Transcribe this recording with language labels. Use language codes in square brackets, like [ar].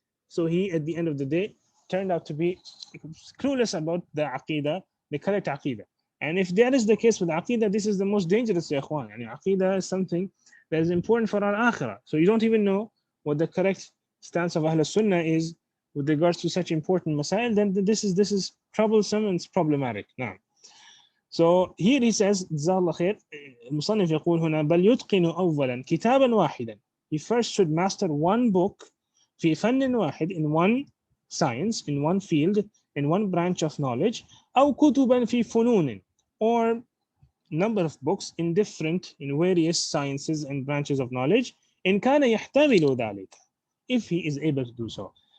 [en] So he, at the end of the day, turned out to be clueless about the Aqidah, the correct Aqidah. And if that is the case with Aqidah, this is the most dangerous, ya ikhwan. Aqidah is something that is important for our Akhirah. So you don't even know what the correct stance of Ahlul Sunnah is with regards to such important masail, then this is troublesome and it's problematic. Now, so here he says, [ar] جزاه الله خير, المصنف يقول هنا بل يتقن أولا كتابا واحدا. [en] He first should master one book [ar] في فن واحد, [en] in one science, in one field, in one branch of knowledge, [ar] أو كتبا في فنون, [en] or number of books in various sciences and branches of knowledge, [ar] إن كان يحتمل ذلك, [en] if he is able to do so.